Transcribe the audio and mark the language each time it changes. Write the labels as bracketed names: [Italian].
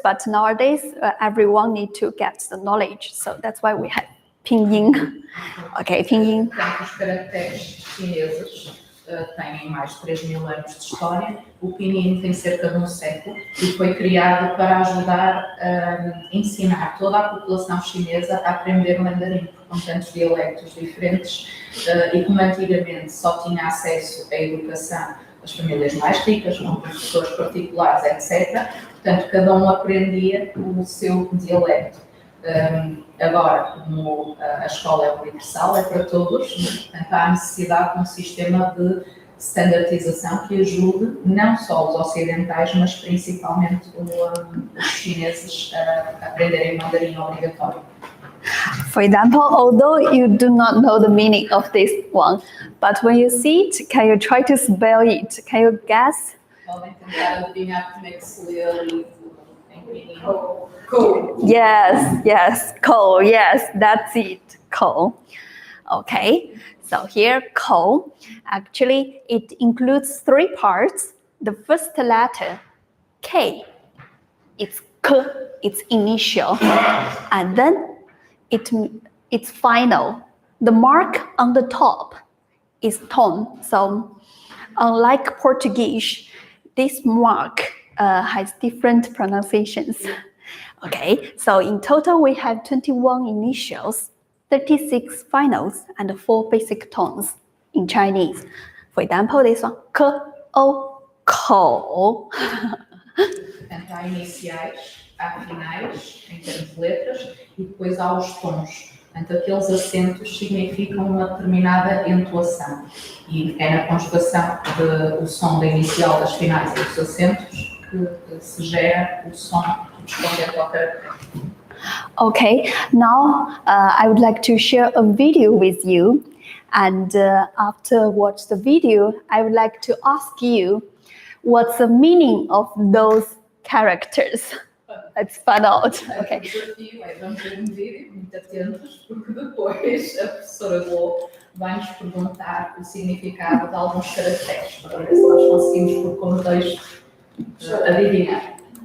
[English] But nowadays, everyone need to get the knowledge. So that's why we have Pinyin. Okay, Pinyin. [Portuguese] Os caracteres chineses têm mais de 3.000 anos de história. O Pinyin tem cerca de um século e foi criado para ajudar a ensinar toda a população chinesa a aprender mandarim, com tantos dialectos diferentes, e como antigamente só tinha acesso à educação as famílias mais ricas, com professores particulares, etc. Portanto, cada um aprendia o seu dialecto. Agora, como a escola é universal, é para todos, portanto, há necessidade de um sistema de standardização que ajude não só os ocidentais, mas principalmente os chineses a aprenderem mandarim obrigatório. [English] For example, although you do not know the meaning of this one, but when you see it, can you try to spell it? Can you guess? [Portuguese] Podem tentar adivinhar como é que se lê livro em Pinyin. [English] Cool. Yes, coal. Yes, that's it, coal. Okay, so here, coal. Actually, it includes three parts. The first letter, K, it's K, it's initial, and then it's final, the mark on the top is tone. So unlike Portuguese, this mark has different pronunciations. Okay, so in total we have 21 initials, 36 finals, and 4 basic tones in Chinese. For example, this one, K, O, Kou. [Portuguese] Portanto, há iniciais, há finais, em termos de letras, e depois há os tons. Portanto, aqueles acentos significam uma determinada entoação. E é na conjugação do som da inicial, das finais e dos acentos que se gera o som correspondente ao caractere. [English] Okay, now I would like to share a video with you. And after watch the video, I would like to ask you what's the meaning of those characters. Let's find out. Okay. [Portuguese] O desafio é, vamos ver um vídeo, muito atentos, porque depois a professora Bo vai-nos perguntar o significado de alguns caracteres, para ver se nós conseguimos, por contexto, adivinhar.